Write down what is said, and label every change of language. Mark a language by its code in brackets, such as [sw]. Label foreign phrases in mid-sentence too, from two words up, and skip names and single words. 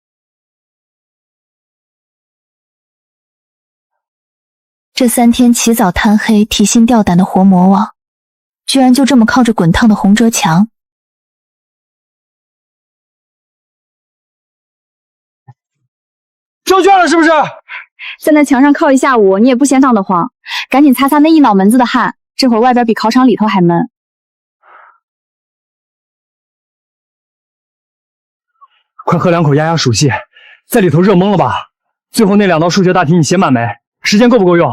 [zh] 這3天起早貪黑、提心吊膽的活魔王，居然就這麼靠着滾燙的洪哲強。交卷了是不是？在那牆上靠一下午，你也不嫌燙得慌，趕緊擦擦那一腦門子的汗，這會兒外邊比考場裡頭還悶。快喝2口壓壓暑氣，在裡頭熱懵了吧？最後那2道數學大題你寫滿沒？時間夠不夠用？